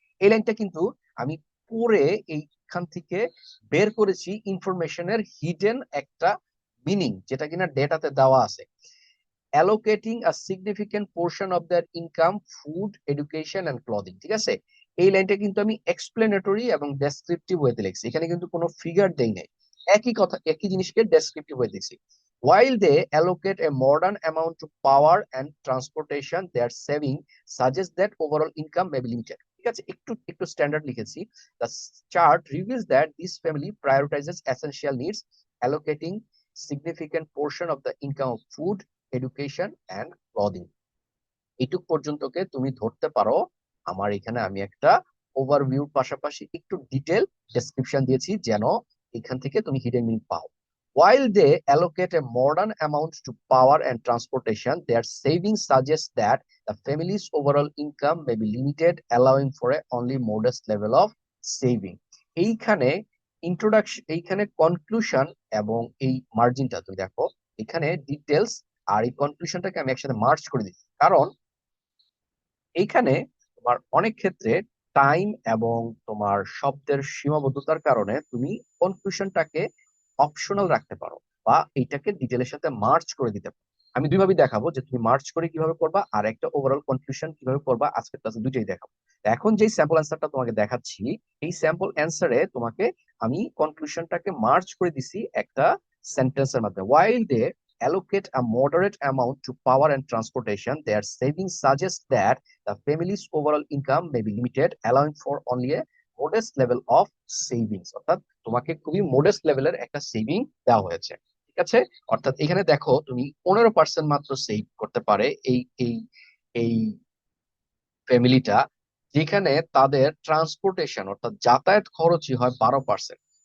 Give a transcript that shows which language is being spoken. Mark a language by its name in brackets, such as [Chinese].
[Bangla] এই লাইনটা কিন্তু আমি পরে এইখান থেকে বের করেছি ইনফরমেশনের হিডেন একটা মিনিং, যেটা কিনা ডেটাতে দেওয়া আছে। [English] allocating a significant portion of their income food education and clothing, [Bangla] ঠিক আছে? এই লাইনটা কিন্তু আমি এক্সপ্লেনেটরি এবং ডেসক্রিপটিভ ওয়েতে লিখছি, এখানে কিন্তু কোনো ফিগার দেই নাই, একই কথা একই জিনিসকে ডেসক্রিপটিভ ওয়ে দিছি। [English] While they allocate a modern amount to power and transportation, their saving suggests that overall income may be limited, [Bangla] ঠিক আছে? একটু একটু স্ট্যান্ডার্ড লিখেছি। [English] The chart reveals that this family prioritizes essential needs, allocating significant portion of the income of food, education and clothing. [Bangla] এইটুক পর্যন্তকে তুমি ধরতে পারো আমার এখানে আমি একটা ওভারভিউর পাশাপাশি একটু ডিটেল ডেসক্রিপশন দিয়েছি, যেন এখান থেকে তুমি হিডেন মিনিং পাও। [English] While they allocate a modern amount to power and transportation, their savings suggest that the family's overall income may be limited, allowing for a only modest level of saving. [Bangla] এইখানে introduction, এইখানে conclusion এবং এই মার্জিনটা তুমি দেখো, এখানে details আর এই কনক্লুশনটাকে আমি একসাথে মার্চ করে দিচ্ছি, কারণ এইখানে তোমার অনেক ক্ষেত্রে টাইম এবং তোমার শব্দের সীমাবদ্ধতার কারণে তুমি কনক্লুশনটাকে অপশনাল রাখতে পারো, বা এইটাকে ডিটেলের সাথে মার্চ করে দিতে পারো। আমি দুইভাবে দেখাবো যে তুমি মার্চ করে কিভাবে করবা, আর একটা ওভারঅল কনক্লুশন কিভাবে করবা, আজকের ক্লাসে দুইটাই দেখাবো। এখন যে স্যাম্পল অ্যান্সারটা তোমাকে দেখাচ্ছি, এই স্যাম্পল অ্যান্সারে তোমাকে আমি কনক্লুশনটাকে মার্চ করে দিছি একটা সেন্টেন্সের মধ্যে। [English] while they allocate a moderate amount to power and transportation, their savings suggest that the family's overall income may be limited, allowing for only a modest level of savings। [Bangla] অর্থাৎ তোমাকে খুবই মোডেস্ট লেভেলের একটা সেভিং দেওয়া হয়েছে, ঠিক আছে। অর্থাৎ এখানে দেখো তুমি 15% মাত্র সেভ করতে পারে এই এই এই ফ্যামিলিটা, যেখানে তাদের ট্রান্সপোর্টেশন অর্থাৎ যাতায়াত খরচই হয় 12%।